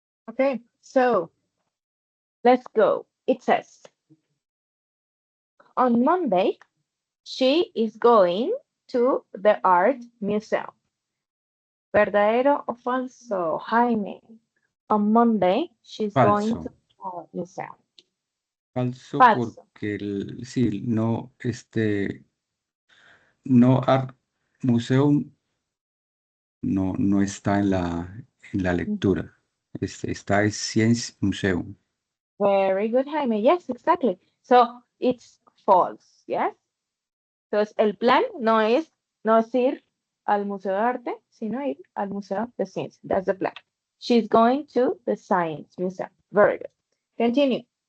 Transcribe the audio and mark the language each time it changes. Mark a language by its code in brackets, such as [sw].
[en] Okay, so let's go. It says, on Monday, she is going to the art museum. [es] ¿Verdadero o falso, Jaime? [en] On Monday, she's going to [es] Falso. [en] the art museum. [es] Falso Falso. porque sí, no, no Art Museum no está en la lectura. Está en Science Museum. [en] Very good, Jaime. Yes, exactly. So it's false, yes? [es] Entonces, el plan no es ir al Museo de Arte, sino ir al Museo de Ciencia. [en] That's the plan. She's going to the Science Museum. Very good. Continue.